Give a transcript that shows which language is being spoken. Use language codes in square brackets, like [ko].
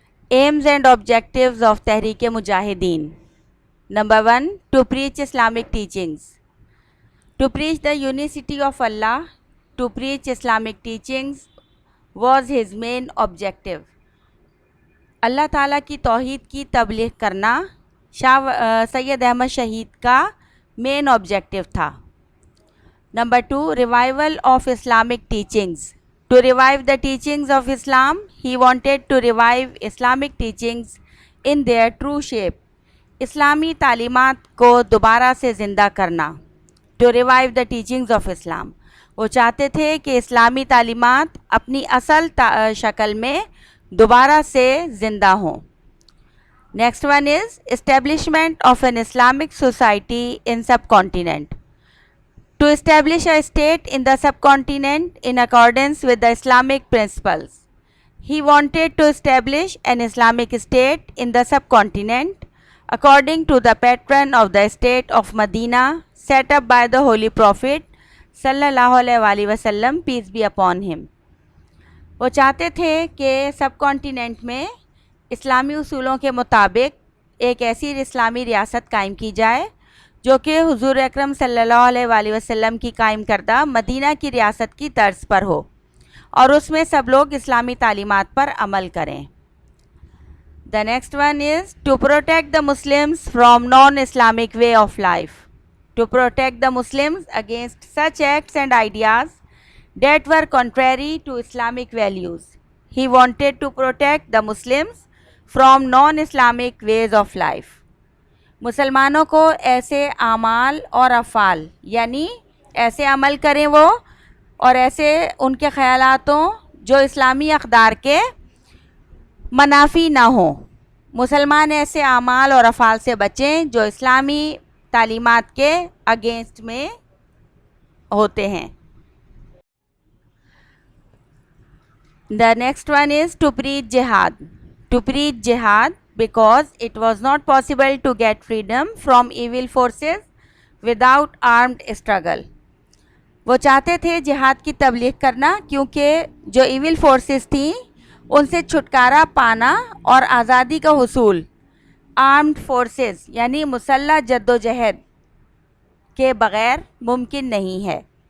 [en] Aims and objectives of Tehreek Mujahideen. Number 1, to preach Islamic teachings. To preach the unicity of Allah, to preach Islamic teachings was his main objective. [hi] अल्लाह ताला की तौहीद की तबलीग करना सैयद अहमद शहीद का main objective था। [en] Number 2, revival of Islamic teachings. To revive the teachings of Islam, he wanted to revive Islamic teachings in their true shape. [hi] इस्लामी तालीमात को दोबारा से ज़िंदा करना. [en] To revive the teachings of Islam. [hi] वो चाहते थे कि इस्लामी तालीमात अपनी असल शक्ल में दोबारा से ज़िंदा हों. [en] Next one is establishment of an Islamic society in subcontinent. To establish a state in the subcontinent in accordance with the Islamic principles. He wanted to establish an Islamic state in the subcontinent according to the pattern of the state of Medina set up by the Holy Prophet sallallahu alaihi wasallam, peace be upon him. [hi] वो चाहते थे कि सब continent में इस्लामी उसूलों के मुताबिक एक ऐसी इस्लामी रियासत कायम की जाए जो कि हुजूर अकरम सल्लल्लाहु अलैहि वसल्लम की कायम करदा मदीना की रियासत की तर्ज पर हो और उसमें सब लोग इस्लामी तालीमात पर अमल करें. [en] The next one is to protect the Muslims from non Islamic way of life. To protect the Muslims against such acts and ideas that were contrary to Islamic values. He wanted to protect the Muslims from non-Islamic ways of life. [hi] मुसलमानों को ऐसे आमाल और अफ़ाल यानी ऐसे अमल करें वो और ऐसे उनके ख़यालातों जो इस्लामी अक़दार के मनाफी ना हो. मुसलमान ऐसे आमाल और अफ़ाल से बचें जो इस्लामी तालीमात के अगेंस्ट में होते हैं. [en] The next one is to preach jihad. To preach jihad because it was not possible to get freedom from evil forces without armed struggle. [hi] वो चाहते थे जिहाद की तबलीग करना क्योंकि जो इविल फोर्सेस थी उनसे छुटकारा पाना और आज़ादी का हुसूल आर्म्ड फोर्सेस यानी मुसल्लह जद्दोजहद के बग़ैर मुमकिन नहीं है.